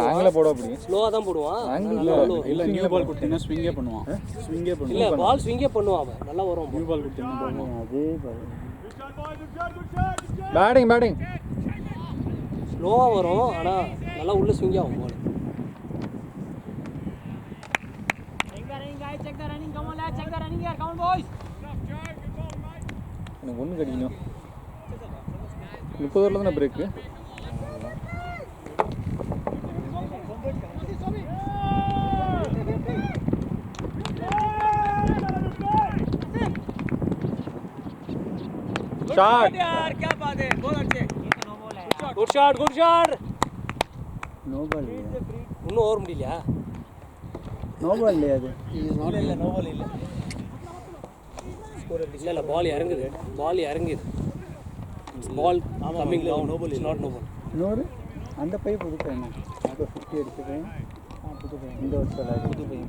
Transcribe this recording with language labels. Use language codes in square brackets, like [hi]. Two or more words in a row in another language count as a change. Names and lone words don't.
[ta] ஆங்கில போட அப்படி ஸ்லோவா தான் போடுவான். இல்லை [en] new ball [ta] கொடுத்தீங்கன்னா ஸ்விங்கே பண்ணுவான் இல்ல பால் ஸ்விங்கே பண்ணுவான் அவன். நல்லா வரும். [en] new ball [ta] கொடுத்தீங்கன்னா அதே பால். பேட்டிங் ஸ்லோவா வரும் ஆனா நல்லா உள்ள ஸ்விங் ஆகும் பால். [en] Check the running. Come on, lads. Check the running here. Come on, boys. [ta] எனக்கு ஒன்று கிடைக்கணும் 30 ஓவரில் தானே பிரேக்கு ஷாட் [hi] यार क्या बात है बहुत अच्छे [en] good shot No ball [ta] இன்னும் ஓவர் முடியலையா [en] no ball [ta] இல்லையா அது [en] இல்ல no ball [ta] இல்ல இல்ல பால் இறங்குது [en] ball coming down no ball is not no ball [ta] இன்னொரு அந்த பையன் புது பையன் இப்போ 50 எடுத்து பையன் புது பையன் இந்த வருஷம் புது பையன்